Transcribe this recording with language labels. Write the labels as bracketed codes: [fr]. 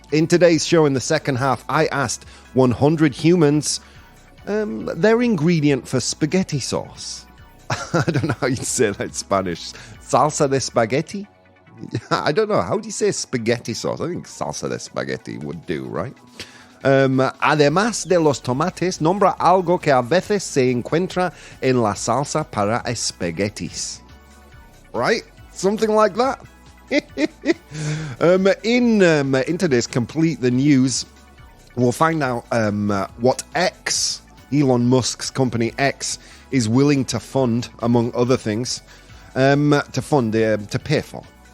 [en] In today's show, in the second half, I asked 100 humans their ingredient for spaghetti sauce. I don't know how you say that in Spanish. [es] Salsa de spaghetti? [en] I don't know. How do you say spaghetti sauce? I think [es] salsa de spaghetti [en] would do, right? [es] Además de los tomates, nombra algo que a veces se encuentra en la salsa para espaguetis. [en] Right? Something like that. In today's Complete the News, we'll find out what Elon Musk's company X, is willing to fund, among other things, to pay for.